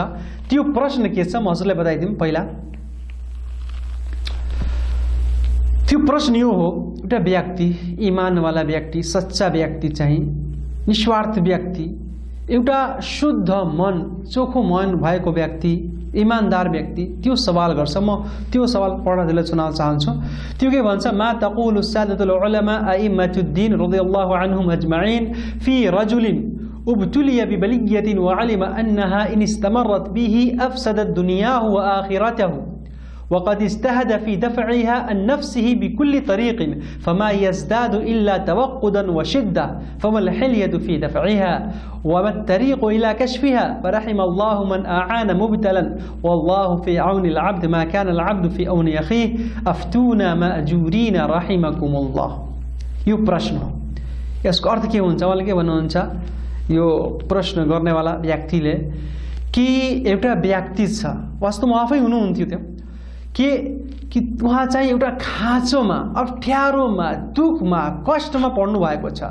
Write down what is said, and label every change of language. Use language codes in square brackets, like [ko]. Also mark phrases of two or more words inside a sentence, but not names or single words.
[ne] त्यो प्रश्न के छ म हजुरलाई बताइदिउँ। पहिला त्यो प्रश्न यो हो, एउटा व्यक्ति, इमानवाला व्यक्ति, सच्चा व्यक्ति चाहिँ निस्वार्थ व्यक्ति, एउटा शुद्ध मन, चोखो मन भएको व्यक्ति, ईमानदार व्यक्ति त्यो सवाल गर्छ। म त्यो सवाल पढ्न सुनाउन चाहन्छु। त्यो के भन्छ? [ar] ما تقول السادة العلماء أئمة الدين رضي الله عنهم أجمعين في رجل ابتلي ببلية وعلم أنها إن استمرت به أفسدت دنياه وآخرته وقد اجتهد في دفعها عن نفسه بكل طريق فما يزداد إلا توقدا وشدة فما الحيلة في دفعها وما الطريق إلى كشفها فرحم الله من أعان مبتلى والله في عون العبد ما كان العبد في عون أخيه أفتونا مأجورين رحمكم الله. [ne] यो प्रश्न हो। यसको अर्थ के हुन्छ? उहाँले के भन्नुहुन्छ यो प्रश्न गर्नेवाला व्यक्तिले कि एउटा व्यक्ति छ, वास्तवमा आफै हुनुहुन्थ्यो त्यो, कि उहाँ चाहिँ एउटा खाँचोमा, अप्ठ्यारोमा, दुखमा, कष्टमा पर्नु भएको छ।